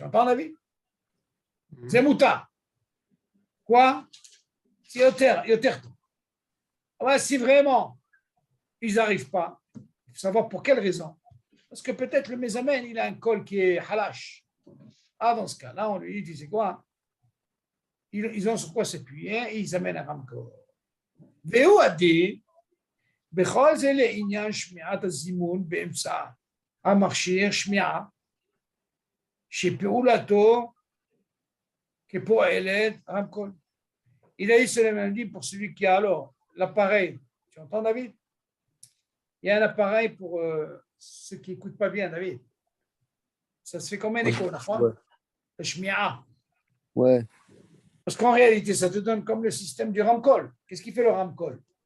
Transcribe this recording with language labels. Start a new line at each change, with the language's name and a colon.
French: Tu entends, David? C'est mouta. Quoi? C'est yoter. Si vraiment ils n'arrivent pas, il faut savoir pour quelle raison. Parce que peut-être le mésamène il a un col qui est halash. Ah, dans ce cas-là, on lui dit, tu sais quoi? Ils ont sur quoi s'appuyer et ils amènent un ramcol.
Hebrew: והוא הדין, בכל זה לעניין שמיעת הזימון באמצע המכשיר שמיעה, שפעולתו כפועלת רמקול.
French: Il a dit c'est le même dit pour celui qui a alors l'appareil. Tu entends, David? Il y a un appareil pour ceux qui n'écoutent pas bien, David. Ça se fait comme un écho, d'accord? Le shmi'a. Ouais. Parce qu'en réalité, ça te donne comme le système du ramcol. Qu'est-ce qui fait le ramcol?